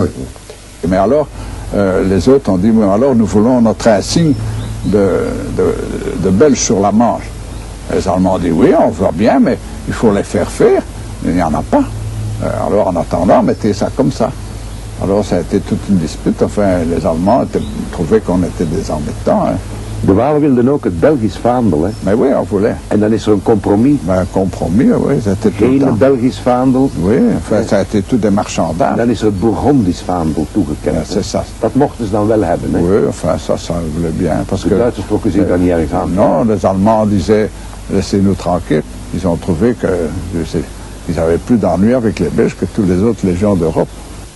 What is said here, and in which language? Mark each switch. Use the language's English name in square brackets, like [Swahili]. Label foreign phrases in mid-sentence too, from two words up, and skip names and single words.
[French] Mais alors, les autres ont dit, mais alors nous voulons notre insigne de Belge sur la manche. Les Allemands ont dit, oui, on voit bien, mais il faut les faire faire. Il n'y en a pas. Alors, en attendant, mettez ça comme ça. Alors, ça a été toute une dispute. Enfin, les Allemands trouvaient qu'on était des embêtants. Hein. [Dutch] De Walen wilden ook het Belgisch vaandel, hè? [French] Mais oui, on voulait. [Dutch] En dan is er een compromis. [French] Ben, un compromis, oui, c'était tout le temps. [Dutch] Geen Belgisch vaandel. [French] Oui, enfin, ça a été tout des marchandages. [Dutch] En dan is er het Bourgondisch vaandel toegekend. Ja, [French] c'est ça. [Dutch] Dat mochten ze dan wel hebben, hè? [French] Oui, enfin, ça voulait bien. Parce [Dutch] De [French] que, [Dutch] Duitsers trokken zich daar niet erg aan. [French] Non, les Allemands disaient, laissez-nous tranquilles. Ils ont trouvé qu'ils n'avaient plus d'ennui avec les Belges que toutes les autres légions d'Europe.